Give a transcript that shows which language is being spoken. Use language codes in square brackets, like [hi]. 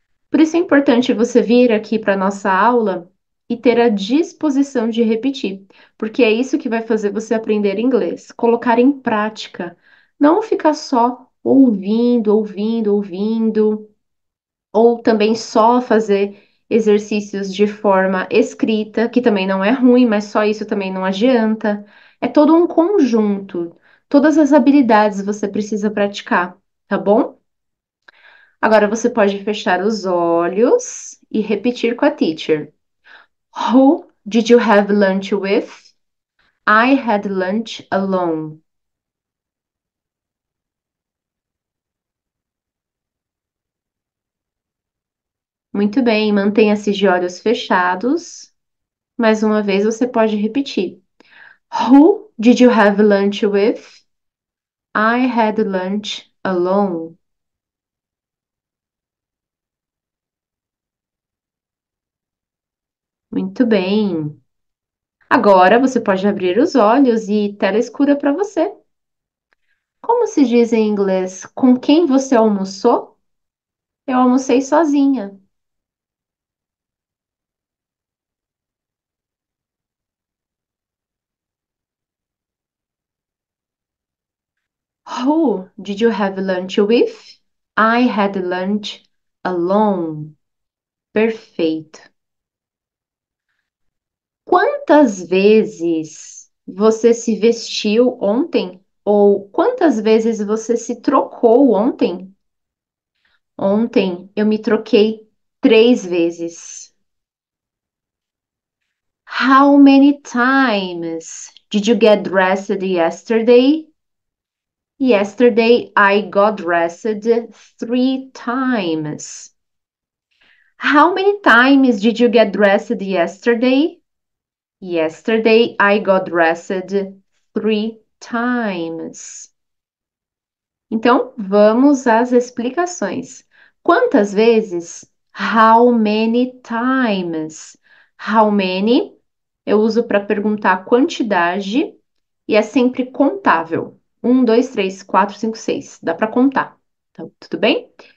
[pt] Por isso é importante você vir aqui para a nossa aula e ter a disposição de repetir, porque é isso que vai fazer você aprender inglês, colocar em prática, não ficar só ouvindo, ouvindo, ouvindo, ou também só fazer exercícios de forma escrita, que também não é ruim, mas só isso também não adianta. É todo um conjunto. Todas as habilidades você precisa praticar, tá bom? Agora você pode fechar os olhos e repetir com a teacher. [en] Who did you have lunch with? I had lunch alone. [pt] Muito bem, mantenha-se de olhos fechados. Mais uma vez você pode repetir. [en] Who did you have lunch with? I had lunch alone. [pt] Muito bem. Agora você pode abrir os olhos e tela escura para você. Como se diz em inglês? Com quem você almoçou? Eu almocei sozinha. [en] Who did you have lunch with? I had lunch alone. Perfeito. [pt] Quantas vezes você se vestiu ontem? Ou quantas vezes você se trocou ontem? Ontem eu me troquei 3 vezes. [en] How many times did you get dressed yesterday? Yesterday I got dressed 3 times. How many times did you get dressed yesterday? Yesterday I got dressed 3 times. [pt] Então, vamos às explicações. Quantas vezes? [en] How many times? How many? [pt] Eu uso para perguntar a quantidade e é sempre contável. 1, 2, 3, 4, 5, 6. Dá para contar. Então, tudo bem?